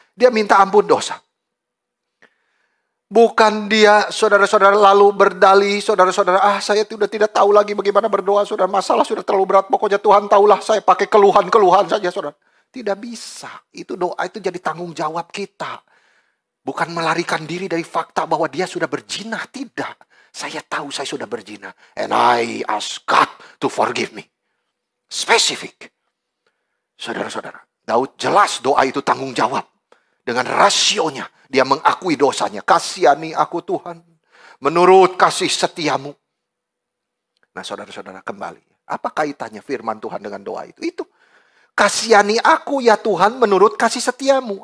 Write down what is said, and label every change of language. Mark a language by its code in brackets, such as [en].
[id] Dia minta ampun dosa. Bukan dia, saudara-saudara, lalu berdalih. Saudara-saudara, saya sudah tidak tahu lagi bagaimana berdoa. Saudara, masalah sudah terlalu berat. Pokoknya Tuhan tahulah, saya pakai keluhan-keluhan saja, saudara. Tidak bisa. Itu doa itu jadi tanggung jawab kita. Bukan melarikan diri dari fakta bahwa dia sudah berzina. Tidak. Saya tahu saya sudah berzina. [en] And I ask God to forgive me. [id] Spesifik. Saudara-saudara. Daud jelas doa itu tanggung jawab. Dengan rasionya. Dia mengakui dosanya. Kasihani aku Tuhan. Menurut kasih setiamu. Nah saudara-saudara kembali. Apa kaitannya firman Tuhan dengan doa itu? Itu. Kasihani aku ya Tuhan menurut kasih setiamu.